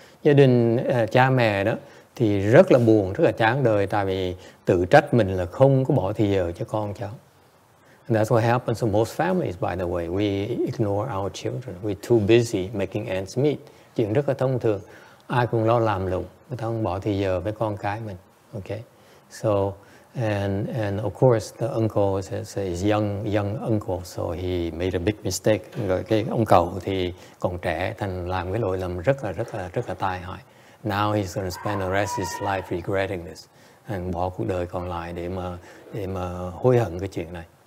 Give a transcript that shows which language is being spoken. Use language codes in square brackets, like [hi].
[vi] Gia đình cha mẹ đó thì rất là buồn, rất là chán đời, tại vì tự trách mình là không có bỏ thời giờ cho con cháu. [en] And that's what happens to most families, by the way. We ignore our children. We're too busy making ends meet. [vi] Chuyện rất là thông thường. Ai cũng lo làm lụng, người ta không bỏ thời giờ với con cái mình. [en] Okay, so and of course the uncle is young uncle, so he made a big mistake. [vi] Rồi cái ông cậu thì còn trẻ, thành làm cái lỗi lầm rất là tai hại. [en] Now he's going to spend the rest of his life regretting this, and [vi] bỏ cuộc đời còn lại để mà hối hận cái chuyện này.